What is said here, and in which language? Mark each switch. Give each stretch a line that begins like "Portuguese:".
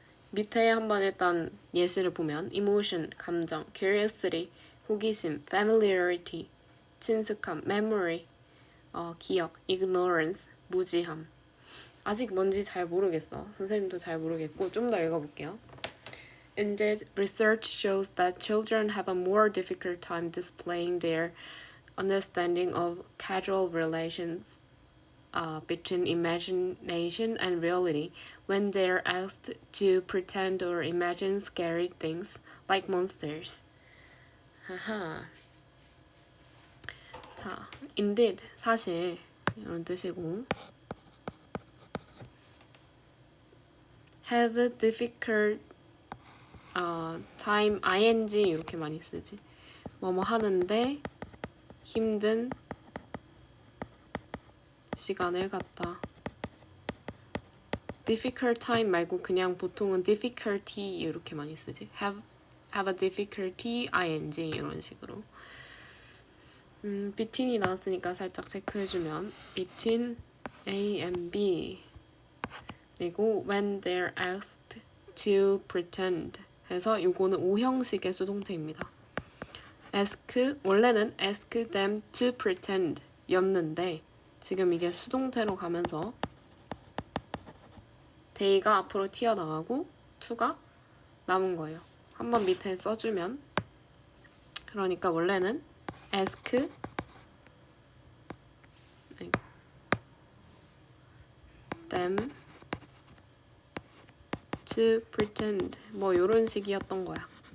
Korean: 밑에 한번 일단 예시를 보면 emotion, 감정, curiosity, 호기심, familiarity, 친숙함, memory, 기억, ignorance, 무지함. 아직 뭔지 잘 모르겠어. 선생님도 잘 모르겠고 좀 더 읽어볼게요.
English: Indeed, research shows that children have a more difficult time displaying their understanding of causal relations between imagination and reality when they are asked to pretend or imagine scary things like monsters.
Korean: 하하. 자, indeed, 사실 이런 뜻이고
English: have a difficult time, ing
Korean: 이렇게 많이 쓰지. 뭐뭐 하는데 힘든 시간을 갖다. difficult time 말고 그냥 보통은 difficulty 이렇게 많이 쓰지.
English: have a difficulty ing
Korean: 이런 식으로. between이 나왔으니까 살짝 체크해주면
English: between A and B
Korean: 그리고
English: when they're asked to pretend
Korean: 해서 요거는 오형식의 수동태입니다. ask 원래는
English: ask them to pretend
Korean: 였는데 지금 이게 수동태로 가면서 they가 앞으로 튀어나가고 to가 남은 거예요. 한번 밑에 써주면 그러니까 원래는
English: ask them to pretend
Korean: 뭐 요런 식이었던 거야.